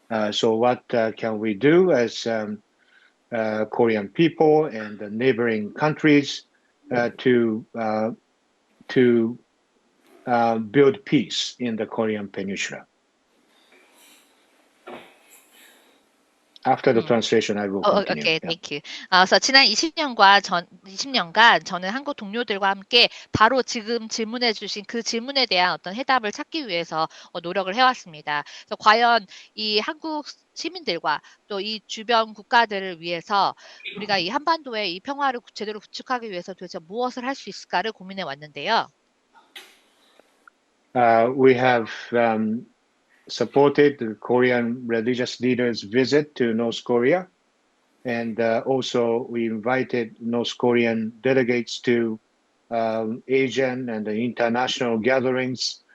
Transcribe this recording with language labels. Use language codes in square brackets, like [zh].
[en] So what can we do as Korean people and the neighboring countries to build peace in the Korean Peninsula. After the translation, I will continue. 오케이, Yeah. thank you. [ko] 그래서 지난 20년간 저는 한국 동료들과 함께 바로 지금 질문해 주신 그 질문에 대한 어떤 해답을 찾기 위해서 노력을 해왔습니다. 그래서 과연 이 한국 시민들과 또 이 주변 국가들을 위해서 우리가 이 한반도의 이 평화를 제대로 구축하기 위해서 도대체 무엇을 할 수 있을까를 고민해 왔는데요. [en] We have supported the Korean religious leaders' visit to North Korea. And also, we invited North Korean delegates to Asian and the international gatherings.